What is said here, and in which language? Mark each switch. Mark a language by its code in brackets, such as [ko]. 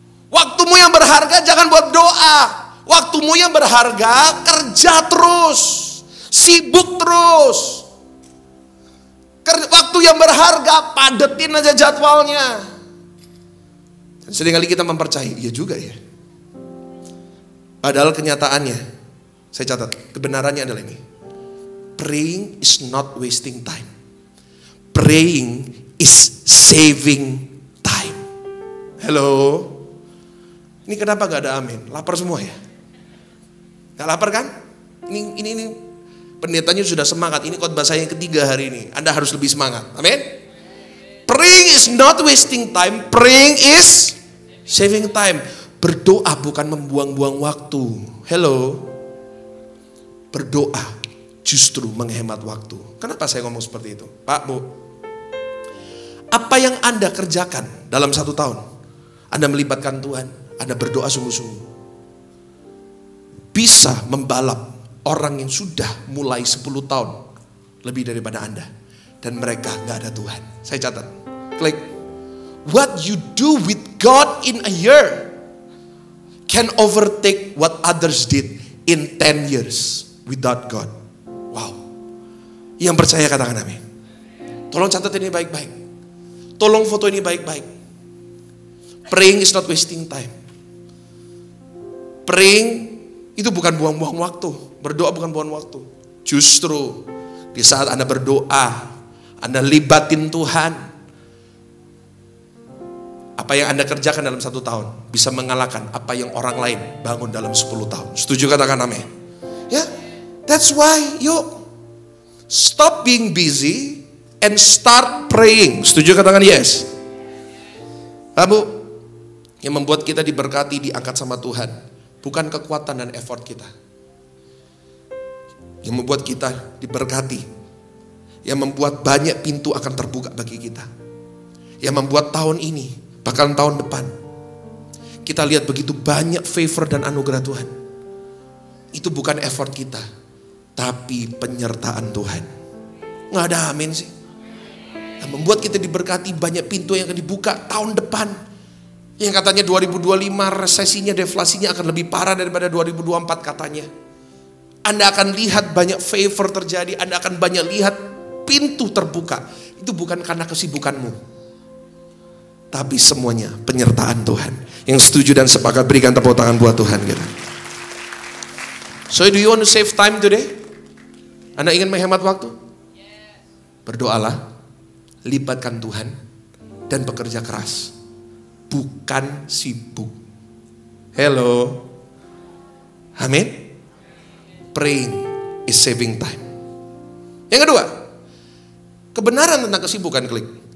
[id] Waktumu yang berharga jangan buat doa. Waktumu yang berharga kerja terus, sibuk terus. Waktu yang berharga, padetin aja jadwalnya. Dan seringkali kita mempercayai, iya juga ya. Padahal kenyataannya, saya catat, kebenarannya adalah ini. [en] Praying is not wasting time. Praying is saving time. [id] Hello. Ini kenapa gak ada amin? Lapar semua ya? Gak lapar kan? Ini pendetanya sudah semangat. Ini khotbah saya yang ketiga hari ini. Anda harus lebih semangat. Amin. [en] Praying is not wasting time. Praying is saving time. [id] Berdoa bukan membuang-buang waktu. [en] Hello. [id] Berdoa justru menghemat waktu. Kenapa saya ngomong seperti itu? Pak, Bu. Apa yang Anda kerjakan dalam 1 tahun? Anda melibatkan Tuhan. Anda berdoa sungguh-sungguh. Bisa membalap orang yang sudah mulai 10 tahun lebih daripada Anda. Dan mereka gak ada Tuhan. Saya catat. Klik. [en] What you do with God in a year can overtake what others did in 10 years without God. [id] Wow. Yang percaya katakan amin. Tolong catat ini baik-baik. Tolong foto ini baik-baik. [en] Praying is not wasting time. [id] Praying itu bukan buang-buang waktu. Berdoa bukan buang waktu. Justru di saat Anda berdoa, Anda libatin Tuhan. Apa yang Anda kerjakan dalam 1 tahun bisa mengalahkan apa yang orang lain bangun dalam 10 tahun. Setuju katakan amin. [en] Ya, that's why yuk stop being busy and start praying. [id] Setuju katakan yes. Kamu yang membuat kita diberkati, diangkat sama Tuhan, bukan kekuatan dan effort kita. Yang membuat kita diberkati, yang membuat banyak pintu akan terbuka bagi kita, yang membuat tahun ini, bahkan tahun depan, kita lihat begitu banyak favor dan anugerah Tuhan. Itu bukan effort kita, tapi penyertaan Tuhan. Nggak ada amin sih. Yang membuat kita diberkati, banyak pintu yang akan dibuka tahun depan. Yang katanya 2025 resesinya, deflasinya akan lebih parah daripada 2024 katanya. Anda akan lihat banyak favor terjadi, Anda akan banyak lihat pintu terbuka. Itu bukan karena kesibukanmu, tapi semuanya penyertaan Tuhan. Yang setuju dan sepakat berikan tepuk tangan buat Tuhan kita. [en] So do you want to save time today? [id] Anda ingin menghemat waktu? Berdoalah, libatkan Tuhan, dan bekerja keras. Bukan sibuk. Hello. Amin. [en] Praying is saving time. [id] Yang kedua, kebenaran tentang kesibukan, klik.